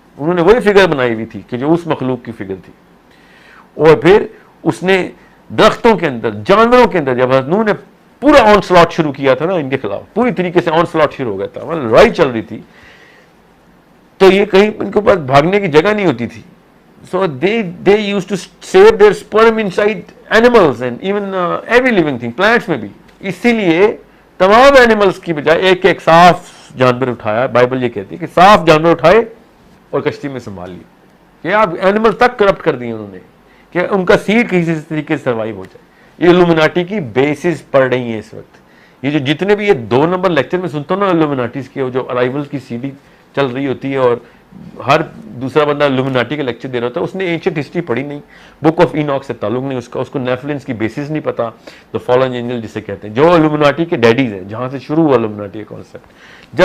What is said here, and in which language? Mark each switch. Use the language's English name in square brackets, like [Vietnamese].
[Urdu] انہوں نے وہی فگر بنائی ہوئی تھی کہ جو اس مخلوق کی فگر تھی. اور پھر اس نے درختوں کے اندر، جانوروں کے اندر، جب حضرت نوح نے پورا آن سلاٹ شروع کیا تھا نا ان کے خلاف، پوری طریقے سے آن سلاٹ شروع ہو گیا تھا، لڑائی چل رہی تھی، تو یہ کہیں ان کے پاس بھاگنے کی جگہ نہیں ہوتی تھی. [English] so they used to save their sperm inside animals and even every living thing, plants [Urdu] میں بھی. اسی لیے تمام اینیملز کی بجائے ایک ایک صاف جانور اٹھایا. بائبل یہ کہتی ہے کہ صاف جانور اٹھائے اور کشتی میں سنبھال لیے. کہ آپ اینیمل تک کرپٹ کر دیے انہوں نے کہ ان کا سیڈ کسی طریقے سے سروائیو ہو جائے. یہ الومناٹی کی بیسز پڑ رہی ہیں اس وقت. یہ جو جتنے بھی یہ 2 نمبر لیکچر میں سنتا ہوں نا الومناٹیز کے، جو ارائیول کی سی ڈی چل رہی ہوتی ہے اور ہر دوسرا بندہ الومناٹی کا لیکچر دے رہا ہوتا ہے، اس نے اینشنٹ ہسٹری پڑھی نہیں، بک آف ایناک سے تعلق نہیں اس کو نیفلنس کی بیسز نہیں پتا، تو فالن اینجل جسے کہتے ہیں، جو الومناٹی کے ڈیڈیز ہیں، جہاں سے شروع ہوا الومناٹی کا کانسیپٹ.